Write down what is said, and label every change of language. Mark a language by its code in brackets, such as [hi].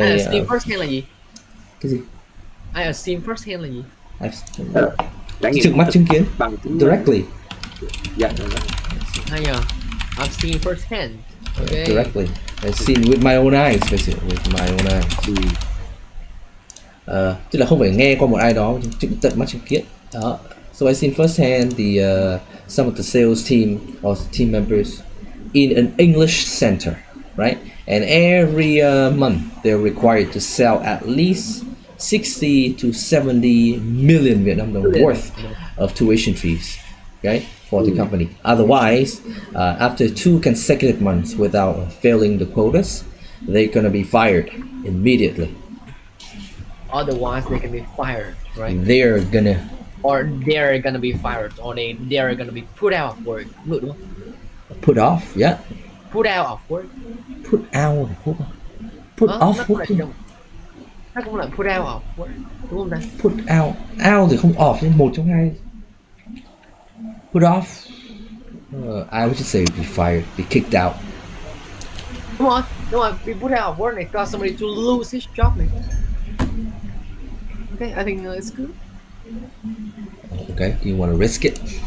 [en] I assume firsthand [vi] là gì? cái gì? [en] I assume firsthand [vi] là gì? Trải nghiệm Trực mắt chứng kiến bằng chứng [en] directly. [vi] Dạ. Hay nhờ. [en] I've seen firsthand. Okay. Directly. I've seen with my own eyes, basically, with my own eyes. [vi] Tức là không phải nghe qua một ai đó, tận mắt chứng kiến. Đó. [en] So I seen firsthand some of the sales team or team members in an English center, right? And every month they're required to sell at least 60 to 70 million Vietnam dong worth of tuition fees, okay, for the company. Otherwise, after 2 consecutive months without failing the quotas, they're gonna be fired immediately. Otherwise, they can be fired, right? They're gonna be fired, or they're gonna be put out of work. [vi] Được đúng không? [en] put off, yeah. Put out of work. Put out, put off [vi] Nó [en] working. [vi] nó cũng là [en] put out of work, [vi] đúng không ta? [en] Put out [vi] thì không off nhưng một trong hai. [en] Put off, I would just say be fired, be kicked out. [vi] Đúng rồi, [en] be put out of work [vi] này, [en] cause somebody to lose his job [vi] này. [en] Okay, I think it's good. Okay, do you want to risk it?